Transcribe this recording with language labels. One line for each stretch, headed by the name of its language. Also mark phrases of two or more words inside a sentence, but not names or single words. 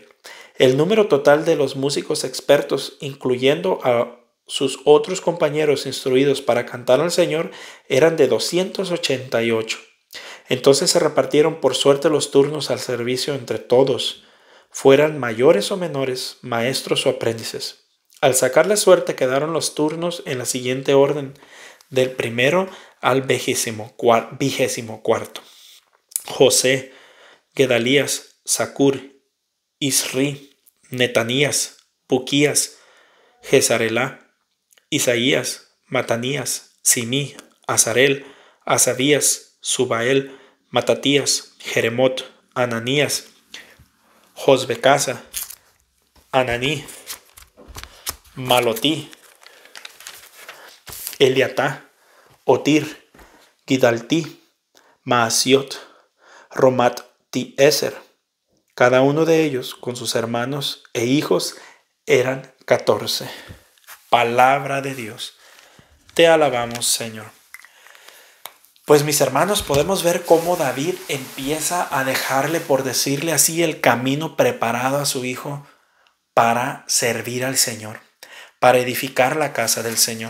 Spanish: El número total de los músicos expertos, incluyendo a sus otros compañeros instruidos para cantar al Señor, eran de 288. Entonces se repartieron por suerte los turnos al servicio entre todos, fueran mayores o menores, maestros o aprendices. Al sacar la suerte quedaron los turnos en la siguiente orden, del primero al 24. José, Gedalías, Sacur, Isri, Netanías, Buquías, Jezarelá, Isaías, Matanías, Simí, Azarel, Asabías, Subael, Matatías, Jeremot, Ananías, Josbecasa, Ananí, Malotí, Eliatá, Otir, Gidaltí, Maasiot, Romat-Tieser. Cada uno de ellos, con sus hermanos e hijos, eran 14. Palabra de Dios. Te alabamos, Señor. Pues mis hermanos, podemos ver cómo David empieza a dejarle, por decirle así, el camino preparado a su hijo para servir al Señor, para edificar la casa del Señor.